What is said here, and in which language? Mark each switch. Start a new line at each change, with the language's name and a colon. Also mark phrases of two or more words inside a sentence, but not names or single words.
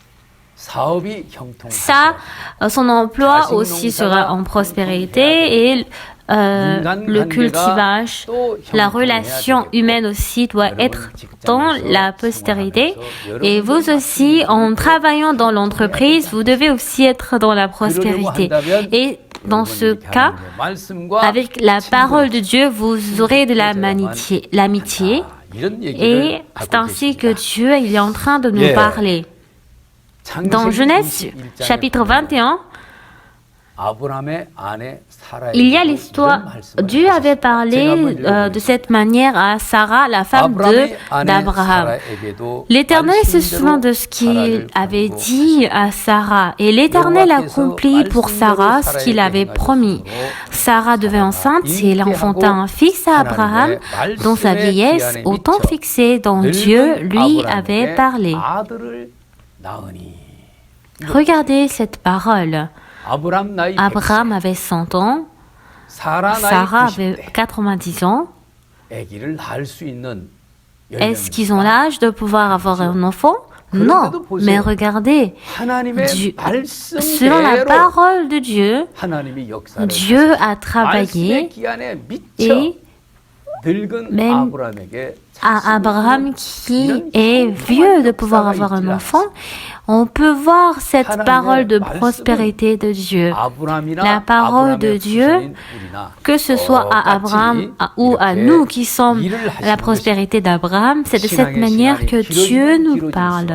French: Ça, son emploi aussi sera en prospérité et le cultivage, la relation humaine aussi doit être dans la postérité. Et vous aussi, en travaillant dans l'entreprise, vous devez aussi être dans la prospérité. Et dans ce cas, avec la parole de Dieu, vous aurez de l'amitié
Korean: 이런 얘기를
French: Et c'est
Korean: 하고
French: ainsi que
Korean: 계십니다.
French: Dieu il est en train de nous
English: Yeah.
French: parler. Dans
Korean: 창세기
French: Genèse
Korean: 21장에
French: chapitre 21,
Korean: 아브라함의 아내 사라에게
French: il y a
Korean: 이런
French: l'histoire,
Korean: 말씀을
French: Dieu avait
Korean: 하셨습니다. 제가
French: parlé
Korean: 한번
French: de
Korean: 읽어보겠습니다.
French: cette manière à Sarah, la femme
Korean: 아브라함의 아내
French: d'Abraham.
Korean: 사라에게도
French: L'Éternel se
Korean: 말씀대로
French: souvint de ce qu'il
Korean: 사라를
French: avait
Korean: 거두고
French: dit à Sarah, et l'Éternel accomplit pour Sarah ce qu'il avait promis. Sarah devint enceinte et elle enfanta un fils à Abraham, dont sa vieillesse, au temps fixé dont Dieu lui avait parlé.
Korean: 아들을 낳으니.
French: Regardez cette parole.
Korean: 아브라함 나이
French: Abraham avait 100 ans, 100,
Korean: 사라
French: Sarah
Korean: 나이
French: avait 90 ans.
Korean: 아기를 낳을 수 있는
French: Est-ce qu'ils ont l'âge de pouvoir avoir un enfant? Non, mais regardez,
Korean: 하나님의
French: selon la
Korean: 말씀대로
French: parole de Dieu,
Korean: 하나님이 역사를
French: Dieu
Korean: 하셨습니다.
French: a travaillé
Korean: 말씀의 기한에 미쳐
French: et
Korean: 늙은
French: même
Korean: 아브라함에게
French: à Abraham qui est vieux de pouvoir avoir un enfant, on peut voir cette parole de prospérité de Dieu. La parole de Dieu, que ce soit à Abraham ou à nous qui sommes la prospérité d'Abraham, c'est de cette manière que Dieu nous parle.